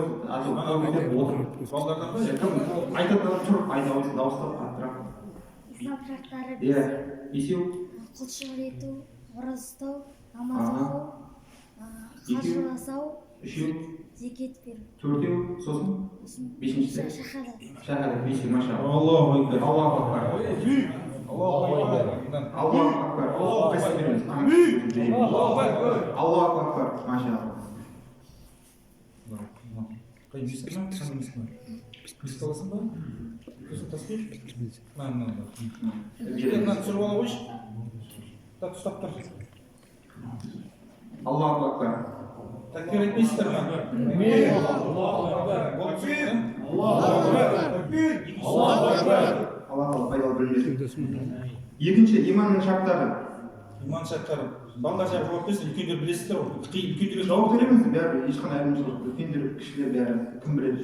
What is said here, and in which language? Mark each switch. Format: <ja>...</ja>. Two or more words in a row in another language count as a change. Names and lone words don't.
<kk>Балдардан ба? Кім айтатын адам тұрып айта алсын, дауыстап қаттырақ. İslam şartları Иә, бесеу. құлшылық ету, ораза ұстау, намаз оқу, қажы жасау, Үшеу. зекет беру. Төртеу, сосын бесіншісі. Шахадат. Шахадат, бесеу, маша.</kk> <ar>الله أكبر. الله أكبر. الله أكبر. الله أكبر. الله أكبر، ما شا.</ar> <kk>Қай мешіттің ма? Қандай мешіттің ма? Мешіт аласың ба? Көзі таспай? Мына. Мына түсіріп ала қойшы. Так, ұстап тұр.</kk> <ar>الله أكبر.</ar> <kk>Такбир айтпайсыздар ма? Алла пайдалы білім берсін. Екінші, иманның шарттары. Иман шарттары. Балдар жауап берсін, үлкендер білесіздер ғой. Үлкендерге Жауап береміз, бәрі ешқандай айырмашылық. Үлкендер, кішілер бәрі кім біледі?</kk>